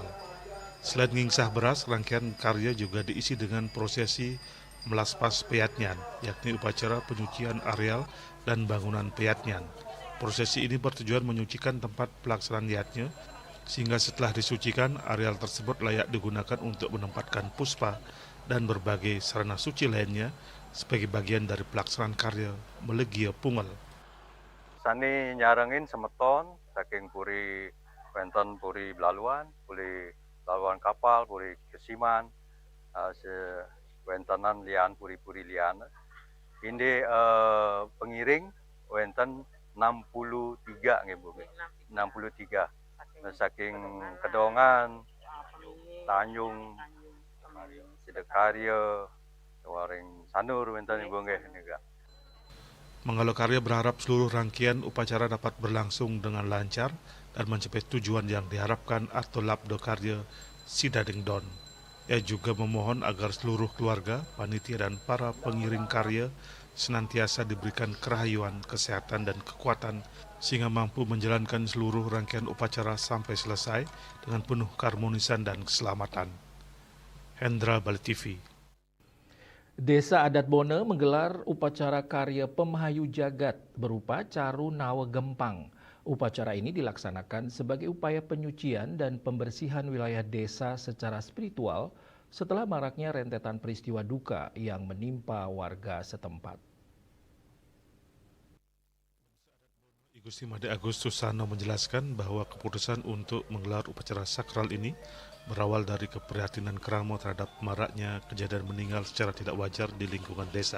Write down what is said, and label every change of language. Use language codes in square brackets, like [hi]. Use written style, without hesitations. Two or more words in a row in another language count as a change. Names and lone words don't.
[id] Selain ngingsah beras, rangkaian karya juga diisi dengan prosesi melaspas peyatnyan, yakni upacara penyucian areal dan bangunan peyatnyan. Prosesi ini bertujuan menyucikan tempat pelaksanaan yatnya, sehingga setelah disucikan, areal tersebut layak digunakan untuk menempatkan puspa dan berbagai sarana suci lainnya sebagai bagian dari pelaksanaan karya Melegia Pungal. [ban] Sani nyarengin semeton saking puri wonten puri Belaluan, puri Belaluan kapal, puri Kesiman, wentenan lian puri-puri lian. [id] Ini pengiring [ban] wonten 63 nggih Bu. 63. Saking Kedongan, Tanjung, Sidakarya, Waring Sanur wonten Ibu nggih nika. [id] Manggala Karya berharap seluruh rangkaian upacara dapat berlangsung dengan lancar dan mencapai tujuan yang diharapkan atau [ban] Labdo Karya Sidading Don. [id] Ia juga memohon agar seluruh keluarga, panitia, dan para pengiring karya senantiasa diberikan kerahayuan, kesehatan, dan kekuatan sehingga mampu menjalankan seluruh rangkaian upacara sampai selesai dengan penuh keharmonisan dan keselamatan. Hendra Bali TV. Desa Adat Bona menggelar upacara karya Pemahayu Jagat berupa Caru Nawa Gempang. Upacara ini dilaksanakan sebagai upaya penyucian dan pembersihan wilayah desa secara spiritual setelah maraknya rentetan peristiwa duka yang menimpa warga setempat. Gusti Made Agus Susano menjelaskan bahwa keputusan untuk menggelar upacara sakral ini berawal dari keprihatinan Keramo terhadap maraknya kejadian meninggal secara tidak wajar di lingkungan desa.